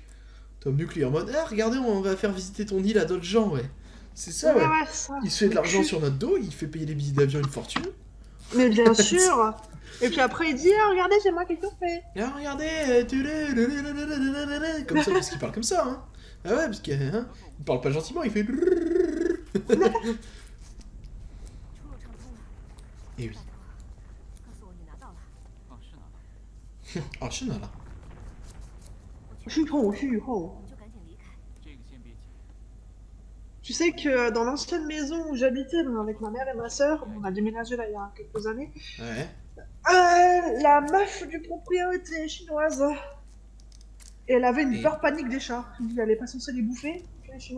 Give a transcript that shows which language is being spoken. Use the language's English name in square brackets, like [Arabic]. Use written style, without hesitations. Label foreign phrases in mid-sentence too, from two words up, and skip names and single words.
[French] Tom Nook lui est en mode ah regardez on va faire visiter ton île à d'autres gens ouais. C'est ça ouais. ça. Il se fait de l'argent sur notre dos, il fait payer les billets d'avion une fortune. Mais bien sûr. Et puis après, il dit, ah, regardez, j'ai moi quelque chose fait. Ah, regardez, comme ça, parce qu'il parle comme ça, hein. Ah ouais, parce qu'il hein, il parle pas gentiment, il fait... [Chinese] 出入畅通了。 [French] Et oui. [Chinese] 告诉我你拿到了。啊，是拿到了。 [French] Ah, je là. [Chinese] 续后。我们就赶紧离开。这个先别急， [French] Tu sais que dans l'ancienne maison où j'habitais avec ma mère et ma sœur, on a déménagé là il y a quelques années, Ouais. la meuf du propriétaire était chinoise. Et elle avait une Et- peur panique des chats. Elle allait pas censée les bouffer, les chinois.